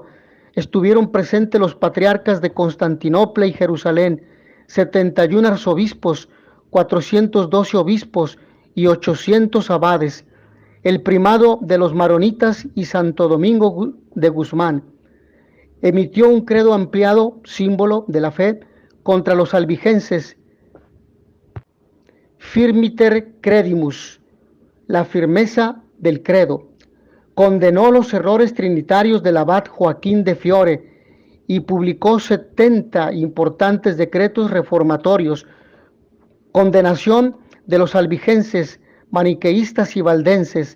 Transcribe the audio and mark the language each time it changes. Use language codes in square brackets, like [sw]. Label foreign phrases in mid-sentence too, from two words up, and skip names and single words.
[es] Estuvieron presentes los patriarcas de Constantinopla y Jerusalén, 71 arzobispos, 412 obispos y 800 abades, el primado de los maronitas y Santo Domingo de Guzmán. Emitió un credo ampliado, símbolo de la fe, contra los albigenses. [la] Firmiter credimus, [es] la firmeza del credo. condenó los errores trinitarios del abad Joaquín de Fiore y publicó 70 importantes decretos reformatorios, condenación de los albigenses, maniqueístas y valdenses.